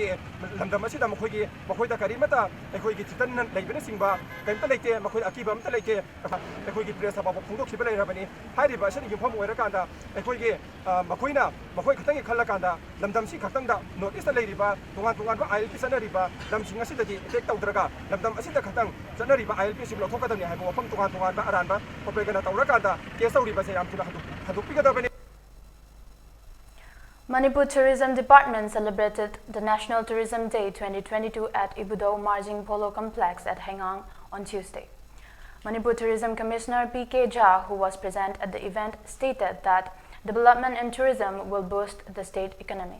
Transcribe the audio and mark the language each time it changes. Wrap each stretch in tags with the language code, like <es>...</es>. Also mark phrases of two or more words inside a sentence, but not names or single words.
<mni>ꯂꯝꯗꯝ ꯑꯁꯤꯗ ꯃꯈꯣꯏꯗ ꯀꯔꯤꯃꯠꯇ ꯑꯩꯈꯣꯏꯒꯤ ꯊꯤꯇꯟꯅ ꯂꯩꯕꯅꯆꯤꯡꯕ ꯀꯔꯤꯝꯇ ꯂꯩꯇꯦ ꯃꯈꯣꯏꯗ ꯑꯀꯤꯕ ꯑꯝꯇ ꯂꯩꯇꯦ ꯑꯩꯈꯣꯏꯒꯤ ꯄ꯭ꯔꯦꯁꯇ ꯐꯥꯎꯕ ꯐꯣꯡꯗꯣꯛꯈꯤꯕ ꯂꯩꯔꯕꯅꯤ ꯍꯥꯏꯔꯤꯕ ꯑꯁꯤꯅ ꯌꯨꯝꯐꯝ ꯑꯣꯏꯔꯀꯥꯟꯗ ꯑꯩꯈꯣꯏꯒꯤ ꯃꯈꯣꯏ ꯈꯛꯇꯪꯒꯤ ꯈꯜꯂꯀꯥꯟꯗ ꯂꯝꯗꯝꯁꯤ ꯈꯛꯇꯪꯗ</mni> <en>North East</en> <mni>ꯂꯩꯔꯤꯕ ꯇꯣꯉꯥꯟ ꯇꯣꯉꯥꯟꯕ ILP ꯆꯠꯅꯔꯤꯕ ꯂꯝꯁꯤꯡ ꯑꯁꯤꯗꯗꯤ ꯏꯐꯦꯛ ꯇꯧꯗ꯭ꯔꯒ ꯂꯝꯗꯝ ꯑꯁꯤꯗ ꯈꯛꯇꯪ ꯆꯠꯅꯔꯤꯕ ILPꯁꯤꯡ ꯂꯧꯊꯣꯛꯀꯗꯕꯅꯤ ꯍꯥꯏꯕ ꯋꯥꯐꯝ ꯇꯣꯉꯥꯟ ꯇꯣꯉꯥꯟꯕ ꯑꯔꯥꯟꯕ ꯄ꯭ꯔꯣꯄꯦꯒꯦꯟꯗꯥ ꯇꯧꯔꯀꯥꯟꯗ ꯀꯦꯁ ꯇꯧꯔꯤꯕꯁꯦ ꯌꯥꯝ ꯊꯨꯅ ꯍꯟꯗꯣꯛꯄꯤꯒꯗꯕꯅꯤ.</mni> <en>Manipur Tourism Department celebrated the National Tourism Day 2022 at Ibudao Marjing Polo Complex at Hengang on Tuesday. Manipur Tourism Commissioner P.K. Jha, who was present at the event, stated that development in tourism will boost the state economy.</en>